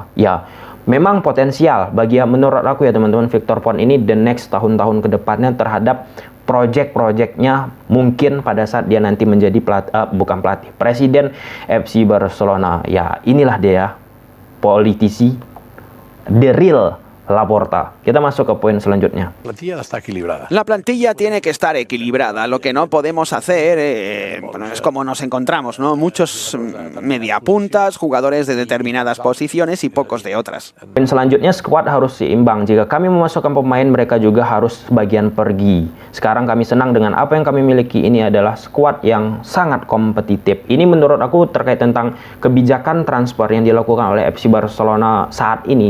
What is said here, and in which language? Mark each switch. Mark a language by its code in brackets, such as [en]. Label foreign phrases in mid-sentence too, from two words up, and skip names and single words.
[id] Ya, memang potensial bagi menurut aku ya teman-teman, Victor Font ini [en] the next [id] tahun-tahun ke depannya terhadap project-projectnya mungkin pada saat dia nanti menjadi Presiden FC Barcelona. Ya, inilah dia politisi [en] the real [id] Laporta. Kita masuk ke poin selanjutnya. [es] La plantilla tiene que estar equilibrada. Lo que no podemos hacer es como nos encontramos, ¿no? Muchos mediapuntas, jugadores de determinadas posiciones y pocos de otras. [id] Poin selanjutnya, squad harus seimbang. Jika kami memasukkan pemain, mereka juga harus sebagian pergi. Sekarang kami senang dengan apa yang kami miliki. Ini adalah squad yang sangat kompetitif. Ini menurut aku terkait tentang kebijakan transfer yang dilakukan oleh FC Barcelona saat ini.